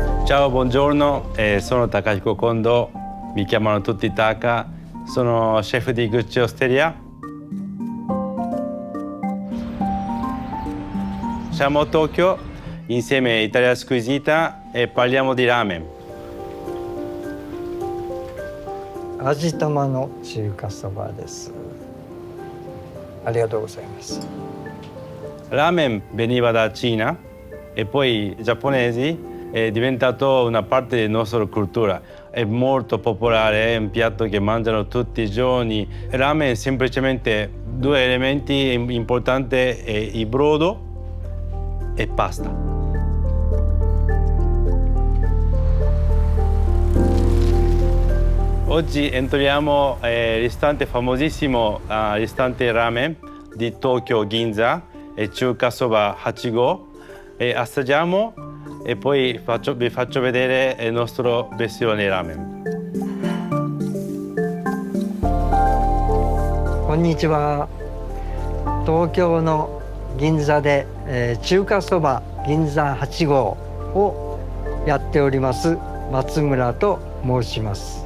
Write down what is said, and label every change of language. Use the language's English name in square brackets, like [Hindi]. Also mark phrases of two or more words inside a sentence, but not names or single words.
[Italian] Ciao, buongiorno, sono Takahiko Kondo, mi chiamano tutti Taka, sono chef di Gucci Osteria. Siamo a Tokyo insieme a Italia Squisita e parliamo di ramen. [Japanese] 味玉の中華そばです。ありがとうございます。 [Italian] Ramen veniva da Cina e poi i giapponesi è diventato una parte della nostra cultura. È molto popolare, è un piatto che mangiano tutti i giorni. Ramen è semplicemente due elementi importanti, il brodo e pasta. Oggi entriamo al ristorante famosissimo, ristorante ramen di Tokyo Ginza e Chuka Soba Hachigo e assaggiamo e poi vi faccio vedere il nostro versione ramen. [Japanese] こんにちは。東京の銀座で、中華そば銀座8号をやっております松村と申します。